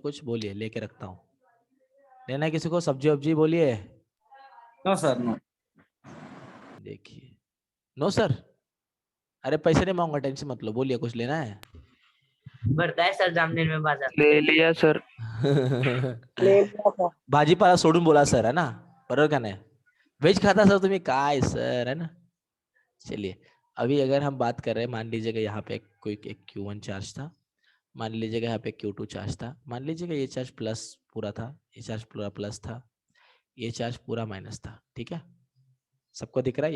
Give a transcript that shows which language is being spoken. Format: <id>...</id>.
<hi>कुछ बोलिए, लेके रखता हूँ। लेना है किसी को सब्जी वब्जी? बोलिए।</hi> <en>No sir no.</en> <hi>देखिए, नो सर, अरे पैसे नहीं मांगूंगा, टेंशन मत लो, बोलिए कुछ लेना है? भरता है सर जामनेर में बाजार। ले लिया सर। ले लिया सर।</hi> <mr>भाजीपाला सोडून बोला सर,</mr> <hi>है ना,</hi> <mr>बरोबर का नाही? व्हेज खाता सर तुम्ही? काय सर,</mr> <hi>है ना। चलिए, अभी अगर हम बात कर रहे हैं, मान लीजिएगा यहाँ पे कोई एक Q1 चार्ज था, मान लीजिएगा यहाँ पे Q2 चार्ज था, मान लीजिएगा ये चार्ज प्लस पूरा था, ये चार्ज पूरा प्लस था, ये चार्ज पूरा माइनस था, ठीक है। सबको दिख रहा है?</hi>